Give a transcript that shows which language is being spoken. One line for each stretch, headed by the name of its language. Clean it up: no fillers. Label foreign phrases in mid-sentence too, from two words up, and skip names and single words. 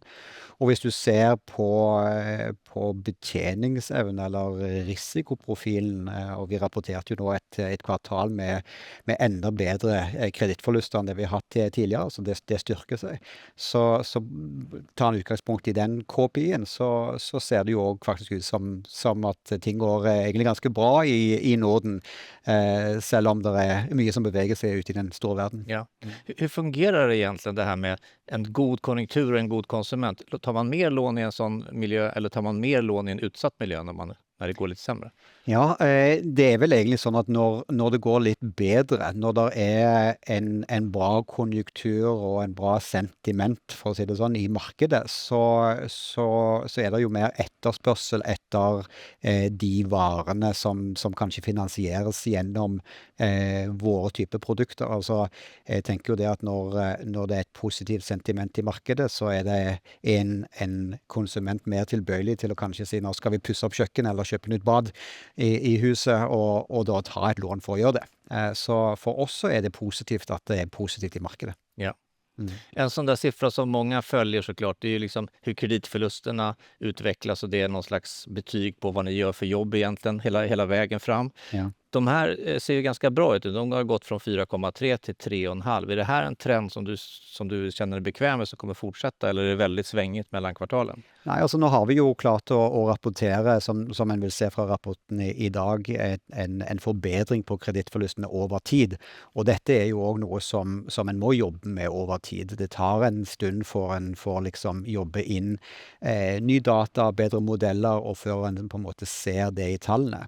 Norwegian: Og hvis du ser på betjeningsevne eller risikoprofilen, og vi rapporterte jo nå et kvartal med enda bedre kredittforluster enn det vi har hatt tidligere, så det styrker seg. Så tar en utgangspunkt i den KPI-en, så ser det jo også faktisk ut som at ting går egentlig ganske bra i Norden, selv om det er mye som beveger seg ut i den store verden.
Swedish: Ja. Hur fungerar det egentligen det här med en god konjunktur och en god konsument? Tar man mer lån i en sån miljö eller tar man mer lån i en utsatt miljö när det går lite sämre?
Norwegian: Ja, det er vel egentlig sånn at når det går litt bedre, når det er en bra konjunktur og en bra sentiment, for å si det sånn, i markedet, så er det jo mer etterspørsel etter de varene som kanskje finansieres gjennom våre type produkter. Altså, jeg tenker jo det at når det er et positivt sentiment i markedet, så er det en konsument mer tilbøyelig til å kanskje si, nå skal vi pusse opp kjøkken eller kjøpe nytt bad i huset, og da ta et lån for å gjøre det. Så for oss så er det positivt at det er positivt i markedet.
Swedish: Ja. En sån där siffra som många följer såklart, det är ju liksom hur kreditförlusterna utvecklas och det är någon slags betyg på vad ni gör för jobb egentligen hela vägen fram. Ja. De här ser ju ganska bra ut. De har gått från 4,3 till 3,5. Är det här en trend som du känner dig bekväm med som kommer fortsätta eller är det väldigt svängigt mellan kvartalen?
Norwegian: Nei, altså nå har vi jo klart å rapportere, som en vil se fra rapporten i dag, en forbedring på kredittforlystene over tid. Og dette er jo òg noe som en må jobbe med over tid. Det tar en stund for en får liksom jobbe inn ny data, bedre modeller, og før en på en måte ser det i tallene.